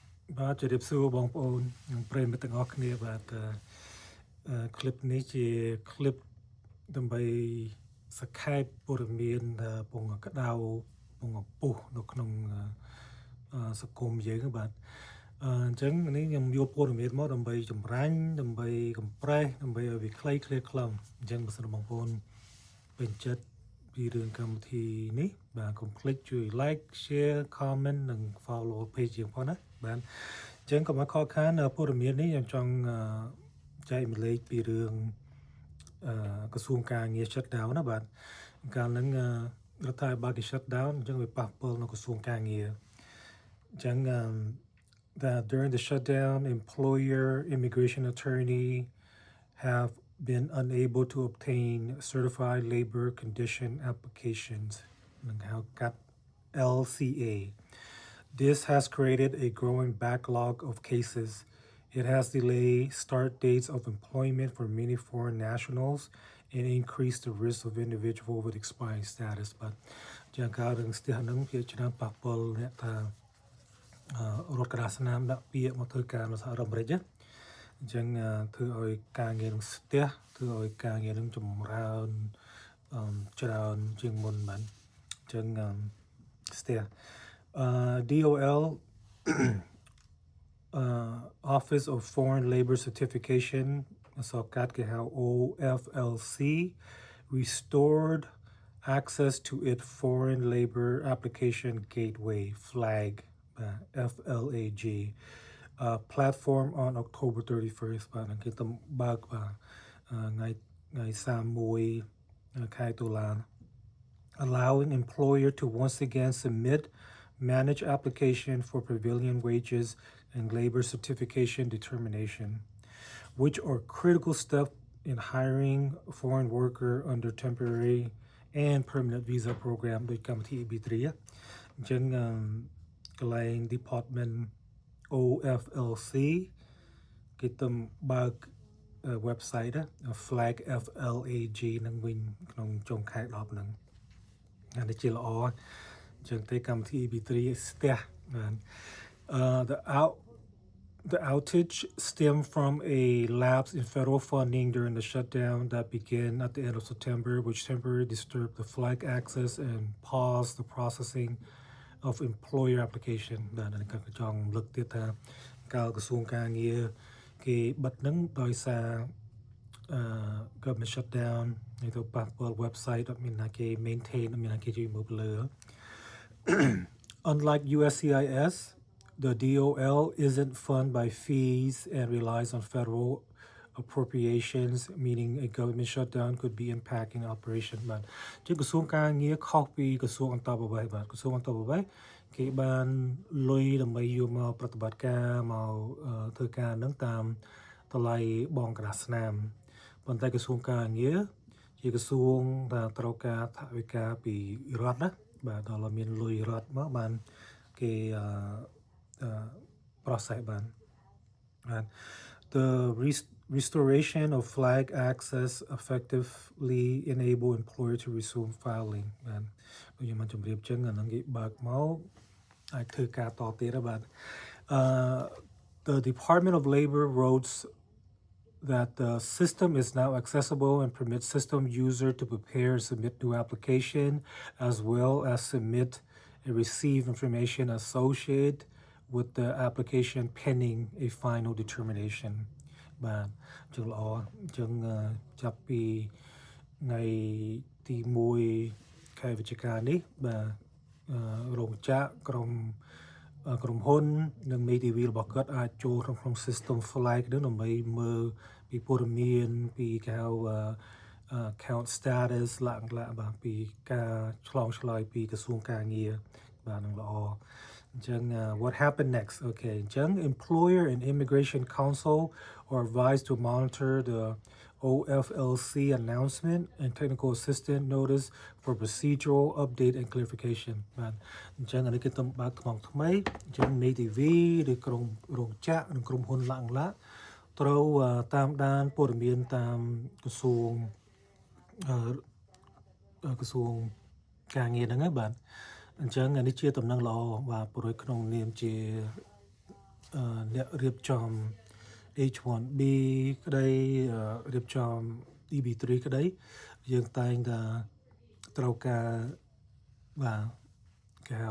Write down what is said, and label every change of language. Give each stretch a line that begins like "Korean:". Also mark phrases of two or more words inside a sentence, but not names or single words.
Khmer: បាទជម្រាបសួរបងប្អូននិងប្រិយមិត្តទាំងអស់គ្នាបាទคลิปនេះជាคลิปដើម្បីសង្ខេបព័ត៌មានពងក្តៅពងពុះនៅក្នុងសង្គ មយើងបាទអញ្ចឹងនេះខ្ញុំយកព័ត៌មានមកដើម្បីចម្រាញ់ដើម្បីកំប្រេសដើម្បីឲ្យវាខ្លីខ្លឹមអញ្ចឹងបើសិនបងប្អូន ពេញចិត្តពីរឿងកម្មវិធីនេះបាទកុំភ្លេចជួយ
English: like share comment
Khmer: និង
English: follow page
Khmer: យើងផងណាបាទអញ្ចឹងកុំឲ្យខកខានព័ត៌មាននេះខ្ញុំចង់ចែកម្លែកពីរឿងក្រសួងការងារ
English: shut down
Khmer: ណាបាទកាលហ្នឹងរដ្ឋាភិបាលគេ
English: shut down
Khmer: អញ្ចឹងវាប៉ះពាល់នៅក្រសួងការងារអញ្ចឹង
English: that during the shutdown employer immigration attorney have been unable to obtain certified labor condition applications LCA. This has created a growing backlog of cases. It has delayed start dates of employment for many foreign nationals and increased the risk of individuals with expiring status.
Khmer: But ជាងការរឿងស្ទះហ្នឹងវាច្រើនប៉ះពាល់អ្នកថារដ្ឋក្តារស្នាមដាក់ពាក្យមកធ្វើការនៅសហរដ្ឋអាមេរិកណាអញ្ចឹងធ្វើឲ្យការងារនឹងស្ទះធ្វើឲ្យការងារនឹងចម្រើនច្រើនជាងមុនបានអញ្ចឹងស្ទះ DOL
English: Office of Foreign Labor Certification
Khmer: សកកាត់គេហៅ
English: OFLC restored access to its foreign labor application gateway flag FLAG platform on October 31st
Khmer: បាទគេទៅបើកបាទថ្ងៃ31ខែតុលា
English: allowing employer to once again submit manage application for prevailing wages and labor certification determination, which are critical steps in hiring foreign worker under temporary and permanent visa program
Khmer: ដោយកម្មវិធី EB3 អញ្ចឹងកន្លែង Department OFLC គេទៅបើក website flag FLAG នឹងវិញក្នុងចុងខែ10ហ្នឹងអានេះជាល្អអញ្ចឹងទេកម្មវិធី EB3 ស្ទះបាន
English: The outage stemmed from a lapse in federal funding during the shutdown that began at the end of September, which temporarily disturbed the flag access and paused the processing of employer application
Khmer: បាទនេះក៏ចង់លើកទៀតថាកាលក្រសួងការងារគេបិទហ្នឹងដោយសារ government shutdown នេះទៅប៉ះពាល់ website អត់មានណាគេ maintain អត់មានណាគេជួយមើលលើ
English: Unlike USCIS, the DOL isn't funded by fees and relies on federal appropriations, meaning a government shutdown could be impacting
Khmer: operation បាទជាក្រសួងការងារខុសពីក្រសួងអន្តរប្រវេសន៍បាទក្រសួងអន្តរប្រវេសន៍គេបានលុយដើម្បីយកមកប្រតិបត្តិការមកធ្វើការនឹងតាមតម្លៃបងក្រាស់ស្នាមប៉ុន្តែក្រសួងការងារជាក្រសួងដែលត្រូវការថវិកាពីរដ្ឋណាបាទដល់មានលុយរដ្ឋមកបានគេ
English: process បាន The restoration of flag access effectively enable employer to resume filing
Khmer: បាទខ្ញុំមកជម្រាបចឹងអានឹងគេបើកមកអាចធ្វើការតទៀតបាទ
English: The Department of Labor wrote that the system is now accessible and permits system user to prepare and submit new application as well as submit and receive information associated with the application pending a final determination
Khmer: បាទចឹងល្អចឹងចាប់ពីថ្ងៃទី1ខែវិច្ឆិកានេះបាទ រោងចក្រក្រុមហ៊ុននិងមេធាវីរបស់គាត់អាចចូលក្នុង
English: system flag
Khmer: នឹងដើម្បីមើលពីព័ត៌មានពី គេហៅ
English: account status
Khmer: ឡើងបាទពីការឆ្លងឆ្លើយពីក្រសួងការងារបាទនឹងល្អ
English: អញ្ចឹង what happened next okay អញ្ចឹង employer and immigration council are advised to monitor the OFLC announcement and technical assistance notice for procedural update and clarification
Khmer: បាទអញ្ចឹងអានេះគេទៅបើកក្នុងថ្មីអញ្ចឹង NATV ឬក្រុមរោងចក្រនិងក្រុមហ៊ុនឡើងត្រូវតាមដានព័ត៌មានតាមក្រសួង ការងារហ្នឹងបាទអញ្ចឹងនេះជាតំណែងល្អបាទប្រយក្នុងនាមជាអ្នករៀបចំ H1B ក្តីរៀបចំ EB3 ក្តីយើងតែងតែត្រូវការបាទគេហៅ